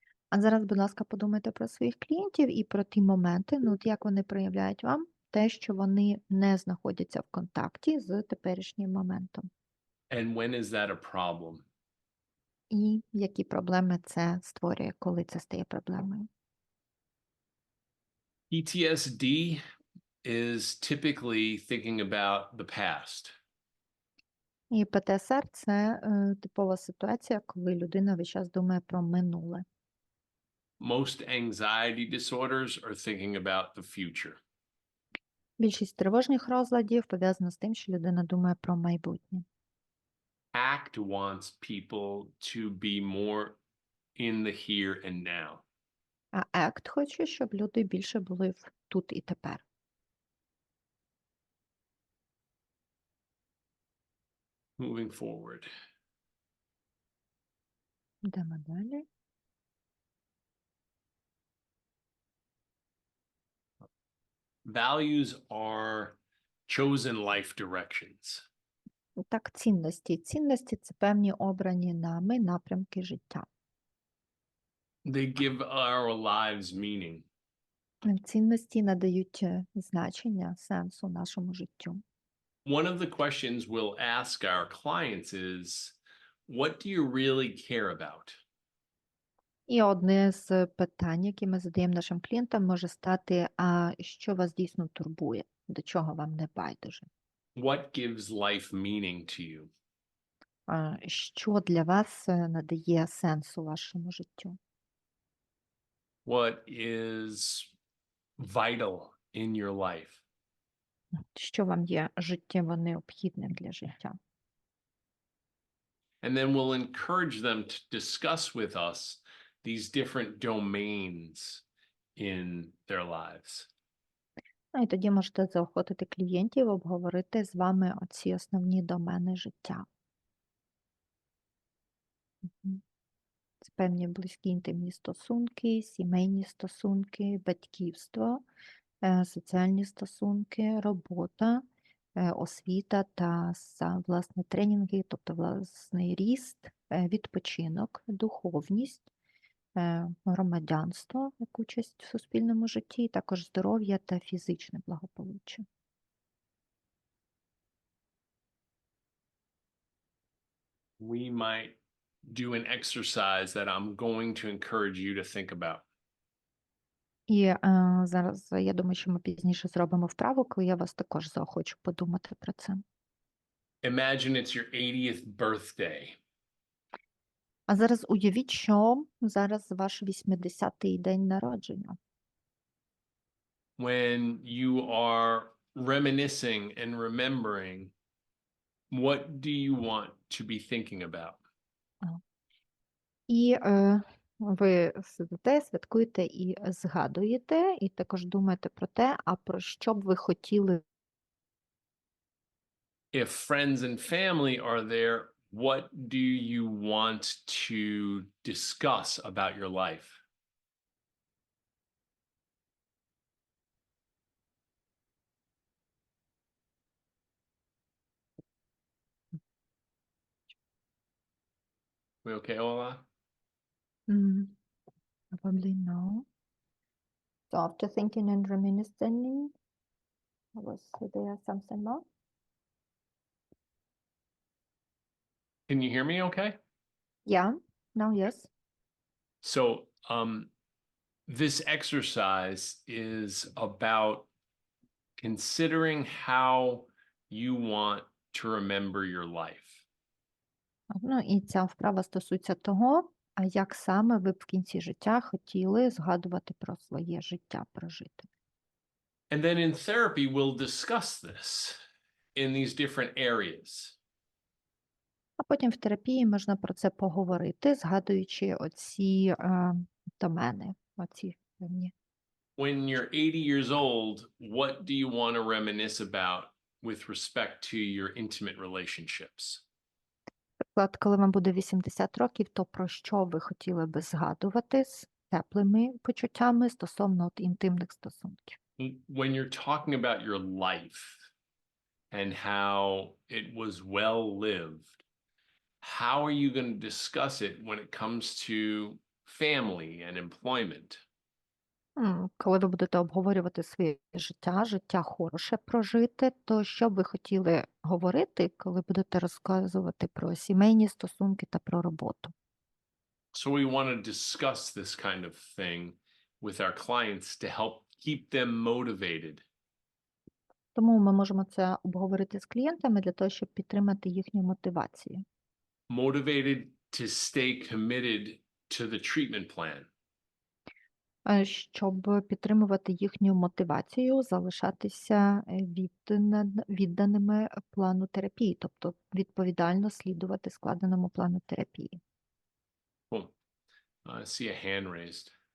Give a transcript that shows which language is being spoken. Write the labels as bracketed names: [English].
[Ukrainian] А зараз, будь ласка, подумайте про своїх клієнтів і про ті моменти, як вони проявляють вам те, що вони не знаходяться в контакті з теперішнім моментом. [English] And when is that a problem? [Ukrainian] І які проблеми це створює, коли це стає проблемою. [English] PTSD is typically thinking about the past. [Ukrainian] І ПТСР – це типова ситуація, коли людина весь час думає про минуле. [English] Most anxiety disorders are thinking about the future. [Ukrainian] Більшість тривожних розладів пов'язана з тим, що людина думає про майбутнє. [English] ACT wants people to be more in the here and now. [Ukrainian] А ACT хоче, щоб люди більше були в тут і тепер. [English] Moving forward. [Ukrainian] Йдемо далі. [English] Values are chosen life directions. [Ukrainian] Так, цінності. Цінності – це певні обрані нами напрямки життя. [English] They give our lives meaning. [Ukrainian] Цінності надають значення, сенсу нашому життю. [English] One of the questions we'll ask our clients is, what do you really care about? [Ukrainian] І одне з питань, які ми задаємо нашим клієнтам, може стати, а що вас дійсно турбує, до чого вам не байдуже? [English] What gives life meaning to you? [Ukrainian] Що для вас надає сенсу вашому життю? [English] What is vital in your life? [Ukrainian] Що вам є життєво необхідним для життя? [English] And then we'll encourage them to discuss with us these different domains in their lives. [Ukrainian] Ну, і тоді можете заохотити клієнтів обговорити з вами оці основні домени життя. Це певні близькі інтимні стосунки, сімейні стосунки, батьківство, соціальні стосунки, робота, освіта та, власне, тренінги, тобто власний ріст, відпочинок, духовність, громадянство, як участь в суспільному житті, також здоров'я та фізичне благополуччя. [English] We might do an exercise that I'm going to encourage you to think about. [Ukrainian] І зараз, я думаю, що ми пізніше зробимо вправу, коли я вас також заохочу подумати про це. [English] Imagine it's your 80th birthday. [Ukrainian] А зараз уявіть, що зараз ваш 80-й день народження. [English] When you are reminiscing and remembering, what do you want to be thinking about? [Ukrainian] І ви сидите, святкуєте і згадуєте, і також думаєте про те, а про що б ви хотіли. [English] If friends and family are there, what do you want to discuss about your life? We okay, Ola? Probably no. So after thinking and reminiscing, was there something more? Can you hear me okay? Yeah, no, yes. So, this exercise is about considering how you want to remember your life. [Ukrainian] Ну, і ця вправа стосується того, а як саме ви б в кінці життя хотіли згадувати про своє життя прожити. [English] And then in therapy, we'll discuss this in these different areas. [Ukrainian] А потім в терапії можна про це поговорити, згадуючи оці домени, оці певні. [English] When you're 80 years old, what do you want to reminisce about with respect to your intimate relationships? [Ukrainian] Наприклад, коли вам буде 80 років, то про що ви хотіли би згадувати з теплими почуттями стосовно інтимних стосунків? [English] When you're talking about your life and how it was well lived, how are you going to discuss it when it comes to family and employment? [Ukrainian] Коли ви будете обговорювати своє життя, життя хороше прожити, то що б ви хотіли говорити, коли будете розказувати про сімейні стосунки та про роботу? [English] So we want to discuss this kind of thing with our clients to help keep them motivated. [Ukrainian] Тому ми можемо це обговорити з клієнтами для того, щоб підтримати їхню мотивацію. [English] Motivated to stay committed to the treatment plan. [Ukrainian] щоб підтримувати їхню мотивацію, залишатися відданими плану терапії, тобто відповідально слідувати складеному плану терапії. [English] Cool. I see a hand raised.